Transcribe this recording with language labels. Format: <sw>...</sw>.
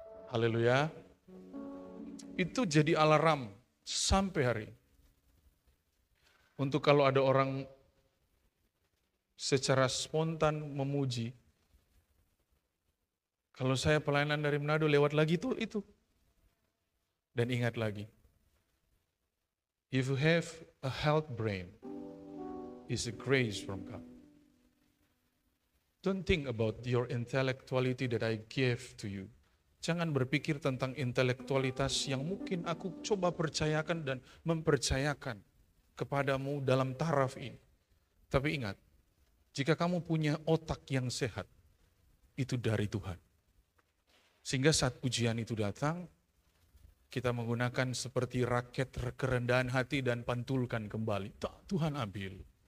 <id>Haleluya. Itu jadi alarm sampai hari ini. Untuk kalau ada orang secara spontan memuji, kalau saya pelayanan dari Manado lewat lagi itu. Dan ingat lagi,</id> <en>if you have a health brain, it's a grace from God. Don't think about your intellectuality that I gave to you.</en> <id>Jangan berpikir tentang intelektualitas yang mungkin aku coba percayakan dan mempercayakan kepadamu dalam taraf ini. Tapi ingat, jika kamu punya otak yang sehat, itu dari Tuhan. Sehingga saat pujian itu datang, kita menggunakan seperti raket kerendahan hati dan pantulkan kembali. Tuhan ambil.</id>